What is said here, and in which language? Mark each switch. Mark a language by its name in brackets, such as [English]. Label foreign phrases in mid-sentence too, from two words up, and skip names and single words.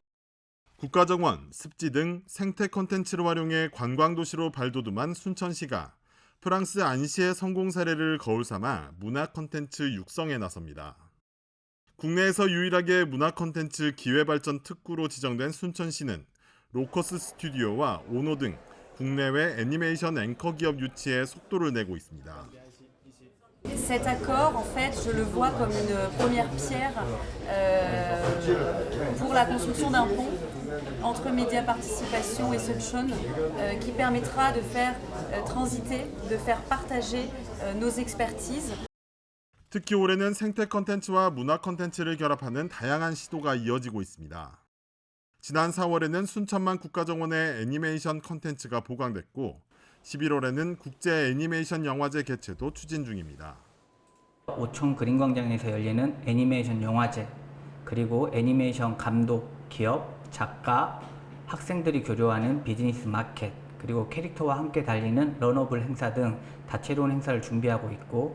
[Korean] 국가정원, 습지 등 생태 콘텐츠를 활용해 관광도시로 발돋움한 순천시가 프랑스 안시의 성공 사례를 거울 삼아 문화 콘텐츠 육성에 나섭니다. 국내에서 유일하게 문화 콘텐츠 기회발전 특구로 지정된 순천시는 로커스 스튜디오와 오노 등 국내외 애니메이션 앵커 기업 유치에 속도를 내고 있습니다. [French] Cet accord, en fait, je le vois comme une première pierre pour la construction d'un pont entre Média Participation et Sunshine qui permettra de faire transiter, de faire partager nos expertises. [Korean] 특히 올해는 생태 콘텐츠와 문화 콘텐츠를 결합하는 다양한 시도가 이어지고 있습니다. 지난 4월에는 순천만 국가정원의 애니메이션 콘텐츠가 보강됐고 11월에는 국제 애니메이션 영화제 개최도 추진 중입니다. 오천 그린광장에서 열리는 애니메이션 영화제, 그리고 애니메이션 감독, 기업, 작가, 학생들이 교류하는 비즈니스 마켓, 그리고 캐릭터와 함께 달리는 러너블 행사 등 다채로운 행사를 준비하고 있고